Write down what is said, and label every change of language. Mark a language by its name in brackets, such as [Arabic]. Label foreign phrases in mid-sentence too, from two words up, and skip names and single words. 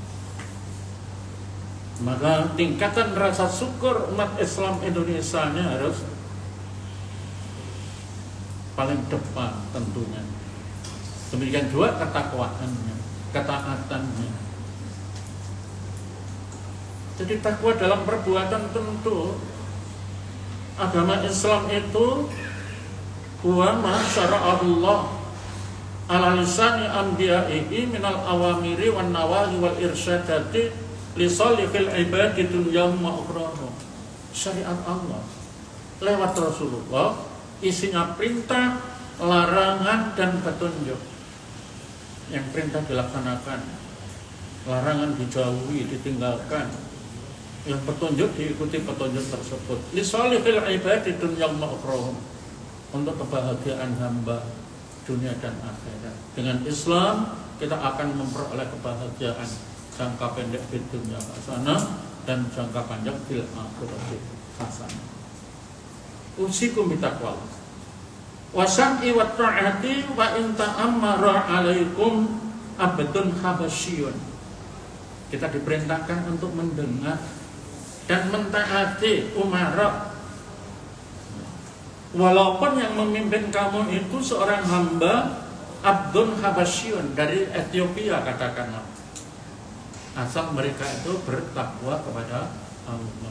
[Indonesian] Maka tingkatan rasa syukur umat Islam Indonesia-nya harus paling depan tentunya. Demikian juga ketakwaannya, ketaatannya. Jadi takwa dalam perbuatan tentu. Agama Islam itu [Arabic] هو ما شرع الله على لسان أنبيائه من الأوامر والنواهي والإرشادات لصالح العباد دنياهم وأخراهم. [Indonesian] Syariat Allah lewat Rasulullah isinya perintah, larangan dan petunjuk. Yang perintah dilaksanakan, larangan dijauhi, ditinggalkan. Yang petunjuk diikuti petunjuk tersebut. [Arabic] لصالح العباد دنياهم وأخراهم, [Indonesian] untuk kebahagiaan hamba dunia dan akhirat. Dengan Islam kita akan memperoleh kebahagiaan jangka pendek di dunia hasanah dan jangka panjang di akhirat hasanah. [Arabic] أوصيكم بتقوى الله والسمع والطاعة وإن تأمر عليكم عبد حبشي. [Indonesian] Kita diperintahkan untuk mendengar dan mentaati umara, walaupun yang memimpin kamu itu seorang hamba [Arabic] عبد حبشي [Indonesian] dari Ethiopia katakanlah, asal mereka itu bertakwa kepada Allah.